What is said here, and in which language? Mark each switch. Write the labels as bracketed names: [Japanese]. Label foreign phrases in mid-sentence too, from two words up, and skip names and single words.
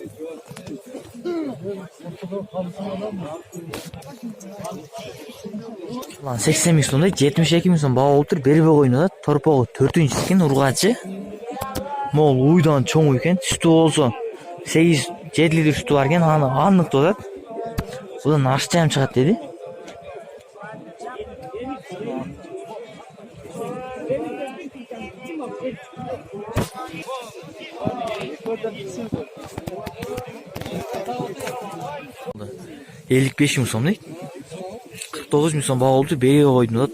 [Kyrgyz] Lan 80 миң сом дейт, 72 миң сом баа болуп тур, бербей коюнду да. Торпого 4-үнчү экен, ургачы. Мол уйдан чоң экен, сүтү болсо 8-7 литр сүтү бар экен, анык деп атат. Будан ашчайым чыгат деди. [Uzbek] Ellik 5 ming so'm deydi. 49 ming so'm baho oldu. Berga qo'ydim deb.